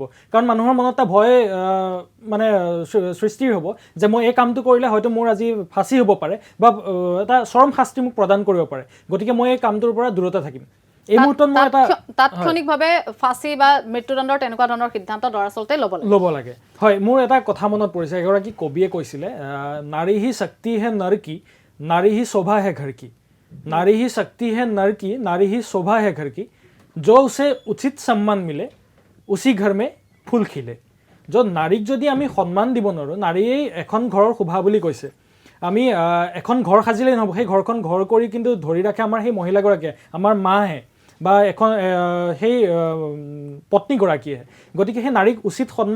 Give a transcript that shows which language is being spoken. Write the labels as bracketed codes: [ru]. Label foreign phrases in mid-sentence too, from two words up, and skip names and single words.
[as] কাৰণ মানুহৰ মনত এটা ভয় মানে সৃষ্টিৰ হ'ব যে মই এই কামটো কৰিলে হয়তো মোৰ আজি ফাঁচি হ'ব পাৰে বা এটা চৰম শাস্তি মোক প্ৰদান কৰিব পাৰে, গতিকে মই এই কামটোৰ পৰা দূৰতে থাকিম। এই মুহূৰ্তত মই এটা তাৎক্ষণিকভাৱে ফাঁচি বা মৃত্যুদণ্ডৰ তেনেকুৱা ধৰণৰ সিদ্ধান্ত দৰাচলতে ল'ব লাগে। হয়, মোৰ এটা কথা মনত পৰিছে, এগৰাকী কবিয়ে কৈছিলে, [hi] नारी ही शक्ति है नर की, नारी ही शोभा है घर की, नारी ही शक्ति है नर की, नारी ही शोभा है घर की, जो उसे उचित सम्मान मिले उसी घर में फूल खिले। [as] য'ত নাৰীক যদি আমি সন্মান দিব নোৱাৰোঁ, নাৰীয়ে এখন ঘৰৰ শোভা বুলি কৈছে, আমি এখন ঘৰ সাজিলেই নহ'ব, সেই ঘৰখন ঘৰ কৰি কিন্তু ধৰি ৰাখে আমাৰ সেই মহিলাগৰাকীয়ে, আমাৰ মাহে, বা এখন সেই পত্নীগৰাকীয়ে গতিকে সেই নাৰীক উচিত সন্মান